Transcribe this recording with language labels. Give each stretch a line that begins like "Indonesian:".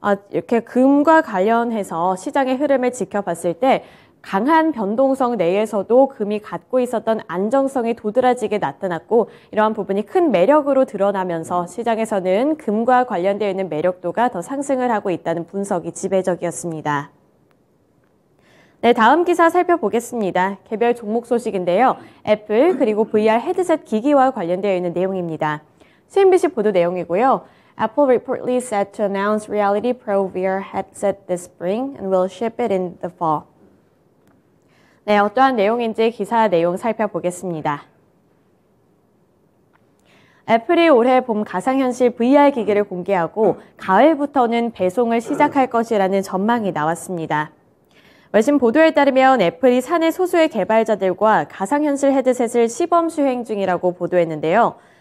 Korean: 이렇게 금과 관련해서 시장의 흐름을 지켜봤을 때 강한 변동성 내에서도 금이 갖고 있었던 안정성이 도드라지게 나타났고 이러한 부분이 큰 매력으로 드러나면서 시장에서는 금과 관련되어 있는 매력도가 더 상승을 하고 있다는 분석이 지배적이었습니다. 네, 다음 기사 살펴보겠습니다. 개별 종목 소식인데요. 애플 그리고 VR 헤드셋 기기와 관련되어 있는 내용입니다. CNBC 보도 내용이고요.
English: Apple reportedly set to announce Reality Pro VR headset this spring and will ship it in the fall.
Korean: 네, 어떠한 내용인지 기사 내용 살펴보겠습니다. 애플이 올해 봄 가상현실 VR 기기를 공개하고 가을부터는 배송을 시작할 것이라는 전망이 나왔습니다. 외신 보도에 따르면 애플이 사내 소수의 개발자들과 가상현실 헤드셋을 시범 수행 중이라고 보도했는데요.